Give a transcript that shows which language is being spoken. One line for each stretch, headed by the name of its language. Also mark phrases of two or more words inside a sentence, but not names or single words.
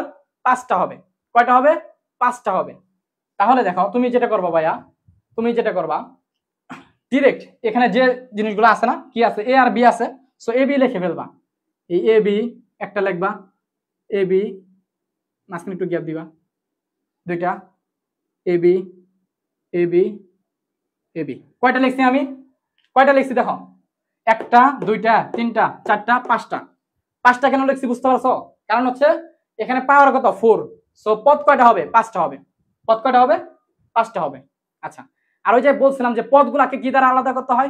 Bangla: 5টা হবে। কয়টা হবে? 5টা হবে। তাহলে দেখো তুমি যেটা করবা ভাইয়া, তুমি যেটা করবা ডিরেক্ট এখানে যে জিনিসগুলো আছে না, কি আছে, a আর b আছে, সো a b লিখে ফেলবা। এই a b একটা লিখবা, a b মাঝখানে একটু গ্যাপ দিবা, দুইটা a b a b a b। কয়টা লিখছি আমি? কয়টা লিখছি দেখো, একটা, দুইটা, তিনটা, চারটা, পাঁচটা। পাঁচটা কেন লিখছি বুঝতে পারছো? কারণ হচ্ছে এখানে পাওয়ার কত 4, সো পদ কয়টা হবে? 5টা হবে। পদ কয়টা হবে? 5টা হবে। আচ্ছা, আর ওই যে বলছিলাম যে পদগুলাকে কি দ্বারা আলাদা করতে হয়?